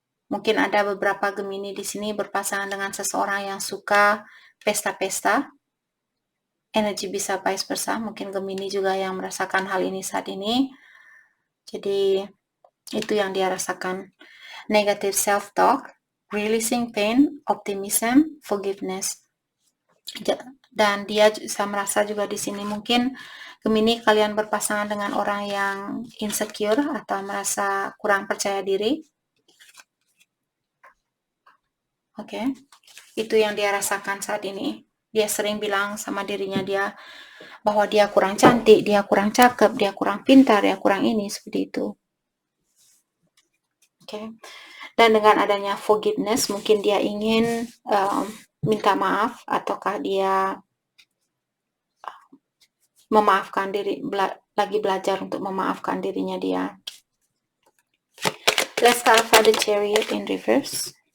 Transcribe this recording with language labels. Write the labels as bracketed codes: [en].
[id] Mungkin ada beberapa Gemini di sini berpasangan dengan seseorang yang suka pesta-pesta. Energi bisa vice versa. Mungkin Gemini juga yang merasakan hal ini saat ini. Jadi itu yang dia rasakan. [en] Negative self-talk, releasing pain, optimism, forgiveness. [id] Dan dia bisa merasa juga di sini mungkin Gemini kalian berpasangan dengan orang yang insecure atau merasa kurang percaya diri. Oke. Itu yang dia rasakan saat ini. Dia sering bilang sama dirinya dia bahwa dia kurang cantik, dia kurang cakep, dia kurang pintar, dia kurang ini, seperti itu. Oke. Dan dengan adanya forgiveness, mungkin dia ingin minta maaf, ataukah dia memaafkan diri, lagi belajar untuk memaafkan dirinya dia. [en] Let's clarify the Chariot in reverse.